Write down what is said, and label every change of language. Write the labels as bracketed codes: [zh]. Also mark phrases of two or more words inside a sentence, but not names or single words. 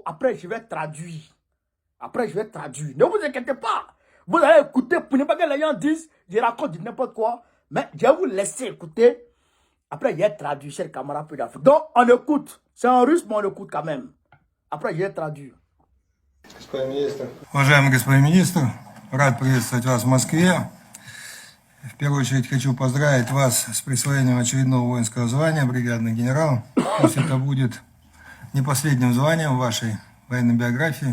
[fr] Après, je vais traduire. Ne vous inquiétez pas. Vous allez écouter pour ne pas que les gens disent, je raconte n'importe quoi. Mais je vais vous laisser écouter. Après, je vais traduire, chers camarades d'Afrique. Donc, on écoute. C'est en russe, mais on écoute quand même. Après, je vais traduire. [ru] Уважаемый господин министр, рад приветствовать вас в Москве. В первую очередь хочу поздравить вас с присвоением очередного воинского звания бригадный генерал. Пусть это будет не последним званием в вашей военной биографии.